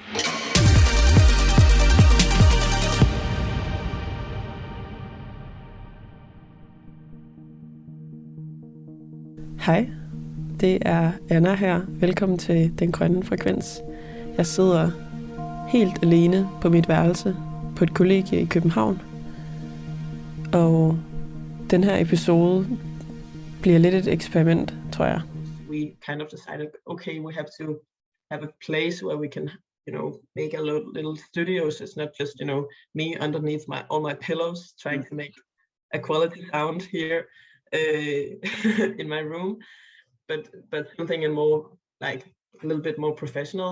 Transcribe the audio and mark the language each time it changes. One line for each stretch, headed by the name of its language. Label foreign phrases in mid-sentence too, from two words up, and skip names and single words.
Danish: Hej, det er Anna her. Velkommen til Den Grønne Frekvens. Jeg sidder helt alene på mit værelse på et kollegie i København. Og den her episode bliver lidt et eksperiment, tror jeg.
English: We kind of decided, okay, we have to have a place where we can, make a little studio. So it's not just, me underneath all my pillows trying to make a quality sound here in my room, but something in more like a little bit more professional.